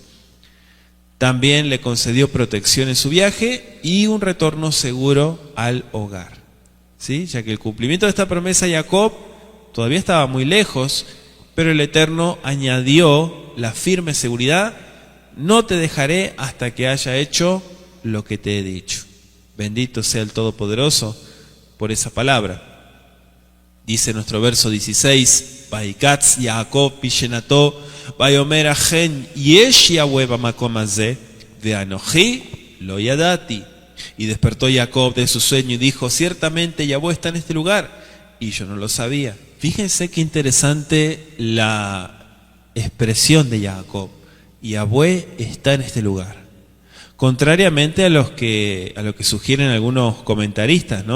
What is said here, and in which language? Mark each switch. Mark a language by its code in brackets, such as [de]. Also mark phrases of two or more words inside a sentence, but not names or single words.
[es] También le concedió protección en su viaje y un retorno seguro al hogar, ¿sí?, ya que el cumplimiento de esta promesa a Jacob todavía estaba muy lejos, pero el Eterno añadió la firme seguridad: no te dejaré hasta que haya hecho lo que te he dicho. Bendito sea el Todopoderoso por esa palabra. Dice nuestro verso 16, [he] וייקץ יעקב משנתו ויאמר אכן יש יהוה במקום הזה ואנכי לא ידעתי. [es] Y despertó Jacob de su sueño y dijo, ciertamente Yahweh está en este lugar, y yo no lo sabía. Fíjense qué interesante la expresión de Jacob. Yahweh está en este lugar. Contrariamente a lo que sugieren algunos comentaristas, ¿no?